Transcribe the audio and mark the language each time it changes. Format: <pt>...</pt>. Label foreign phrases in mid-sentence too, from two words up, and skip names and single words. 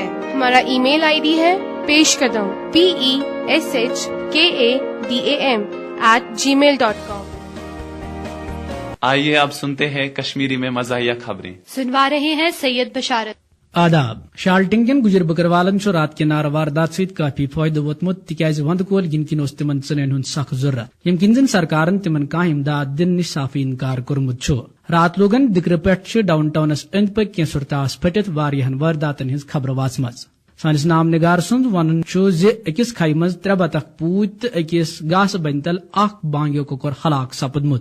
<ur>ہمارا ای میل آئی ڈی ہے پیش قدم PESHKADAM@gmail.com. آئیے اب سنتے ہیں کشمیری میں مزاحیہ خبریں. سنوا رہے ہیں سید بشارت.</ur> <ks>آداب. شالٹنگ کن گجر بکروالن رات کے نار واردات ست کافی فائدہ ووتمت تکیاز وند کول ین کن تمن ژنن ہند سخت ضرورت یم کن زن سرکارن تمن کانٛہہ امداد دن نش صافی انکار کورمت چھ. رات لوگن دگرٕ پٮ۪ٹھ ڈاؤن ٹاؤنس أنٛدۍ پٔکۍ کینٛہہ صورتاس پھٹِتھ واریاہن وارداتن ہنز خبر واژمژ. سانس نام نگار سند ون أکس کھائی مز 3 بطخ پوت تو أکس گاسہٕ بنہِ تل اکھ بانگیو کۄکُر ہلاک سپدمت.</ks>